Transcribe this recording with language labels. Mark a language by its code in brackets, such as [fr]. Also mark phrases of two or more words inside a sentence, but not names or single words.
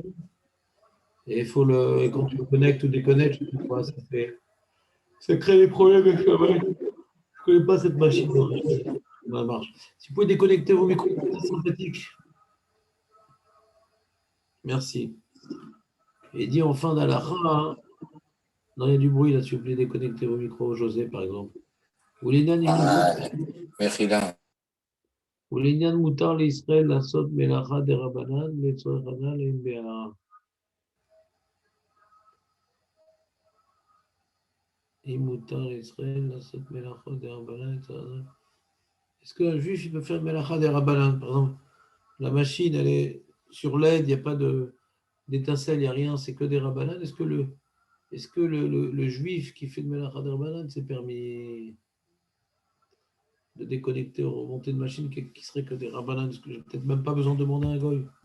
[fr] Et et quand tu le connectes ou déconnectes, je sais pas quoi, ça crée des problèmes avec la machine. Je ne connais pas cette machine. Comment elle marche. Si vous pouvez déconnecter vos micros, c'est sympathique. Merci. Et dit en fin d'Alaha, hein, non, il y a du bruit là, s'il vous plaît, déconnectez vos micros, José, par exemple. Ah, Mechila. [he] ולעניין מותר לישראל לעשות מלאכה דרבנן לצורך הנ"ל אין בהערה. אם מותר לישראל לעשות מלאכה דרבנן לצורך הנ"ל. [fr] Est-ce qu'un juif il peut faire melacha des rabbanan? Par exemple, la machine elle est sur LED, il n'y a pas d'étincelle, il n'y a rien, c'est que des rabbanan. Est-ce que le juif qui fait de melacha des rabbanan, c'est permis de déconnecter ou remonter une machine qui serait que des rabbanan? Parce que j'ai peut-être même pas besoin de demander à un goy.